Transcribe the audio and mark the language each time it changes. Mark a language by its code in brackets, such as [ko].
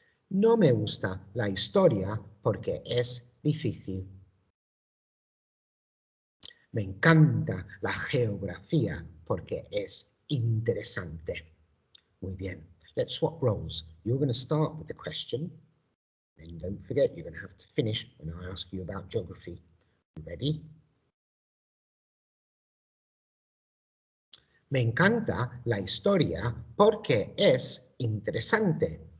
[es] No me gusta la historia porque es difícil. Me encanta la geografía porque es interesante. Muy bien. Let's swap roles. [en] You're going to start with the question. And don't forget, you're going to have to finish when I ask you about geography. You ready? [es] Me encanta la historia porque es interesante.